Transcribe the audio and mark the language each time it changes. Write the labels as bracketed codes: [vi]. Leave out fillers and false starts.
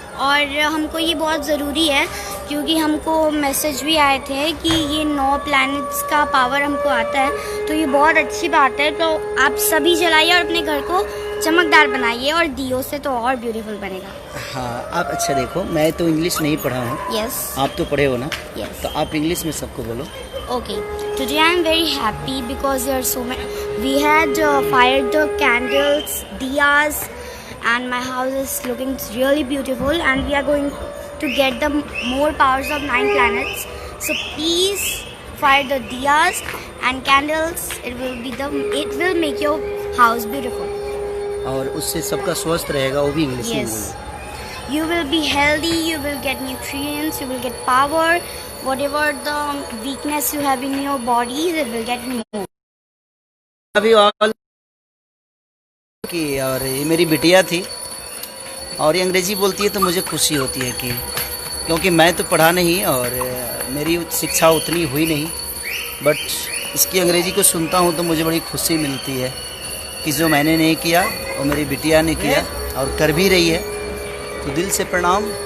[hi] और हमको ये बहुत ज़रूरी है क्योंकि हमको मैसेज भी आए थे कि ये 9 प्लैनेट्स का पावर हमको आता है, तो ये बहुत अच्छी बात है। तो आप सभी जलाइए और अपने घर को चमकदार बनाइए और दियों से तो और ब्यूटीफुल बनेगा। हाँ, आप अच्छा देखो, मैं तो इंग्लिश नहीं पढ़ा हूँ। [en] Yes. [hi] आप तो पढ़े हो ना? [en] Yes. [hi] तो आप इंग्लिश में सबको बोलो। [en] Okay, today I am very happy because there are so many. We had fired the candles, diyas, and my house is looking really beautiful. And we are going to get the more powers of 9 planets. So please fire the diyas and candles. It will make your house beautiful. [hi] और उससे सबका स्वस्थ रहेगा, वो भी English में [en] Yes. [hi] बोलो। [en] You will be healthy. You will get nutrients. You will get power. Whatever the weakness you have in your body, it will get removed. [hi] अभी और कि और ये मेरी बिटिया थी और ये अंग्रेजी बोलती है तो मुझे खुशी होती है कि क्योंकि मैं तो पढ़ा नहीं और मेरी शिक्षा उतनी हुई नहीं, बट इसकी अंग्रेजी को सुनता हूँ तो मुझे बड़ी खुशी मिलती है कि जो मैंने नहीं किया वो मेरी बिटिया ने किया और कर भी रही है। तो दिल से प्रणाम।